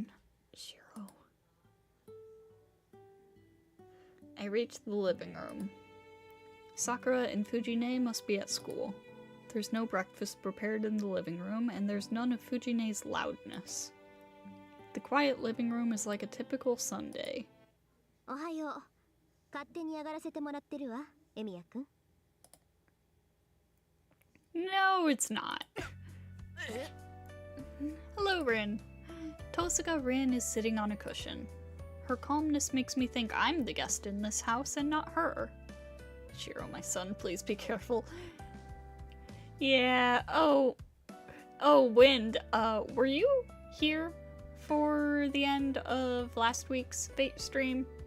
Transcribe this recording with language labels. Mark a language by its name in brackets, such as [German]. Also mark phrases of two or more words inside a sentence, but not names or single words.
[English] Shiro. I reach the living room. Sakura and Fujine must be at school. There's no breakfast prepared in the living room, and there's none of Fujine's loudness. The quiet living room is like a typical Sunday. [Japanese] おはよう。勝手に 上がらせて もらって る わ, Emiya-kun. [English] No, it's not. Hello, Rin. Tosuka Rin is sitting on a cushion. Her calmness makes me think I'm the guest in this house and not her. Shiro, my son, please be careful. Yeah, oh, Wind, were you here for the end of last week's Fate stream?